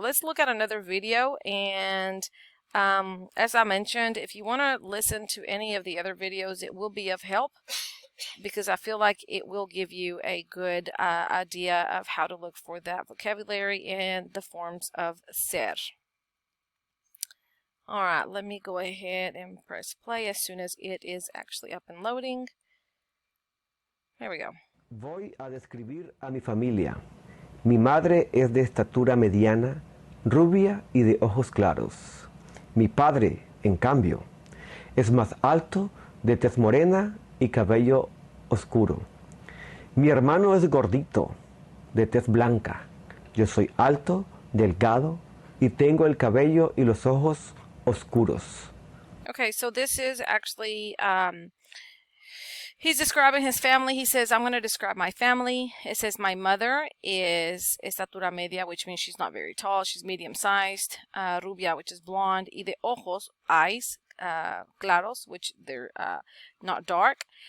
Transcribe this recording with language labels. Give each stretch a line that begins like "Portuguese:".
English: Let's look at another video. And as I mentioned, if you want to listen to any of the other videos, it will be of help because I feel like it will give you a good idea of how to look for that vocabulary and the forms of ser. All right, let me go ahead and press play as soon as it is actually up and loading. There we go.
Spanish: Voy a describir a mi familia. Mi madre es de estatura mediana, rubia y de ojos claros. Mi padre, en cambio, es más alto, de tez morena y cabello oscuro. Mi hermano es gordito, de tez blanca. Yo soy alto, delgado y tengo el cabello y los ojos oscuros.
English: Okay, so this is actually he's describing his family. He says, I'm going to describe my family. It says my mother is
Spanish: estatura media,
English: which means she's not very tall. She's medium-sized. Rubia, which is blonde.
Spanish: Y de ojos,
English: eyes, claros, which they're not dark.